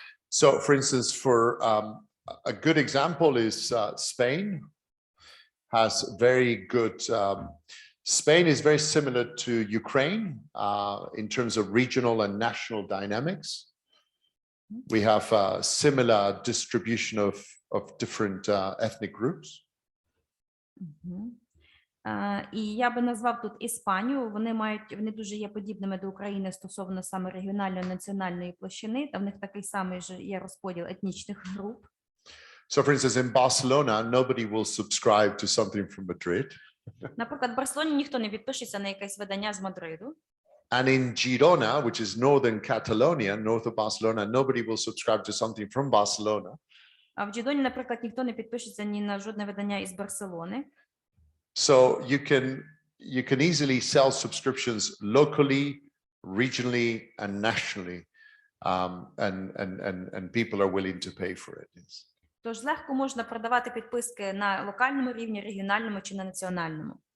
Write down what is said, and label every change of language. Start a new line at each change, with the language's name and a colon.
English: So, for instance, for a good example is Spain has very good. Spain is very similar to Ukraine in terms of regional and national dynamics. We have a similar distribution of different ethnic groups.
Ukrainian: І я би назвав тут Іспанію. Вони дуже є подібними до України стосовно саме регіональної національної площини. Та в них такий самий же є розподіл етнічних груп.
English: So, for instance, in Barcelona, nobody will subscribe to something from Madrid.
Ukrainian: Наприклад, в Барселоні ніхто не підпишеться на якесь видання з Мадриду.
English: And in Girona, which is northern Catalonia, north of Barcelona, nobody will subscribe to something from Barcelona.
Ukrainian: А в Джидоні, наприклад, ніхто не підпишеться ні на жодне видання із Барселони.
English: So you can easily sell subscriptions locally, regionally, and nationally, and people are willing to pay for it. Yes.
Ukrainian: Тож легко можна продавати підписки на локальному рівні, регіональному чи на національному.